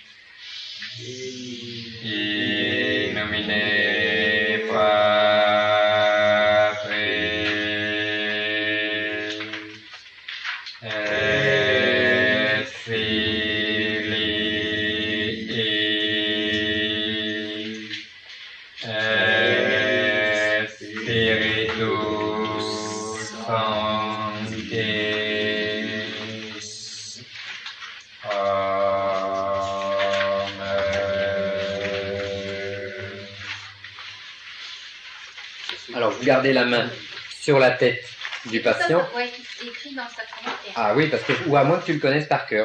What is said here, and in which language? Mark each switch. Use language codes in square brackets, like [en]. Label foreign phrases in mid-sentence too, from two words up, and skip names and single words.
[la] In nomine Patris et Filii et Spiritus Sanctis. [fr] Alors, vous gardez la main sur la tête du patient. Oui, c'est écrit dans sa commentaire. Ah oui, parce que, ou à moins que tu le connaisses par cœur.